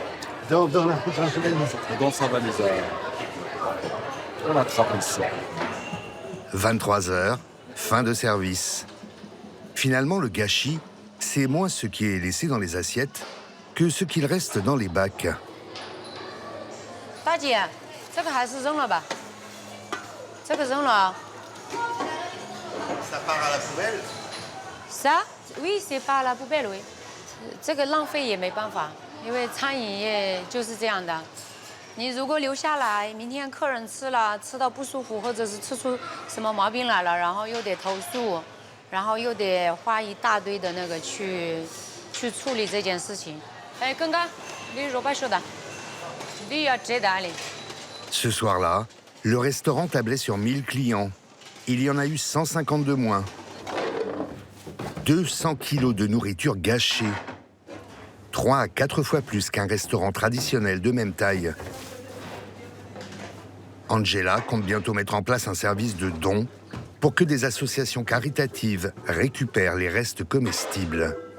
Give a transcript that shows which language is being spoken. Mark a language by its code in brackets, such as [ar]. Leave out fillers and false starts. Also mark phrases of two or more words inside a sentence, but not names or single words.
[fr] Dans sa valise. On attrape ici. 23 h, fin de service. Finalement, le gâchis, c'est moins ce qui est laissé dans les assiettes que ce qu'il reste dans les bacs. [zh] 大姐，这个还是扔了吧。这个扔了啊。 [fr] Ça part à la poubelle? Ça? Oui, c'est pas à la poubelle, oui. [zh] 这个浪费也没办法，因为餐饮业就是这样的。你如果留下来，明天客人吃了，吃到不舒服，或者是吃出什么毛病来了，然后又得投诉，然后又得花一大堆的那个去处理这件事情。哎，刚刚你肉摆说的，你要接单的。 [fr] Ce soir-là, le restaurant tablait sur 1000 clients. Il y en a eu 150 de moins. 200 kilos de nourriture gâchée. 3 à 4 fois plus qu'un restaurant traditionnel de même taille. Angela compte bientôt mettre en place un service de dons pour que des associations caritatives récupèrent les restes comestibles.